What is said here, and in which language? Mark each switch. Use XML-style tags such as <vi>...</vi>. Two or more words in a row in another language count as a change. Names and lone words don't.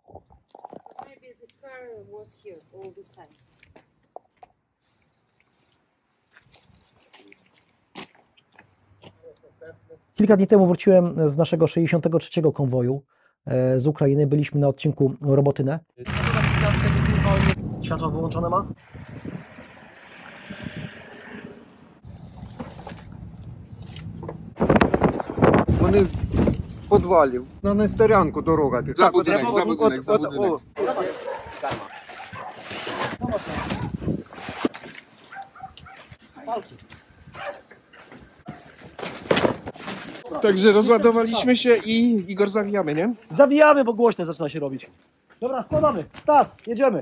<pl>Kilka dni temu wróciłem z naszego 63. konwoju z Ukrainy. Byliśmy na odcinku Robotynę. Światło wyłączone ma?</pl> <uk>Вони в підвалі, на Нестерянку дорога. За будинок, за будинок.</uk> <pl>Także rozładowaliśmy się i Igor zawijamy, nie? Zawijamy, bo głośno zaczyna się robić. Dobra, składamy. Stas, jedziemy.</pl>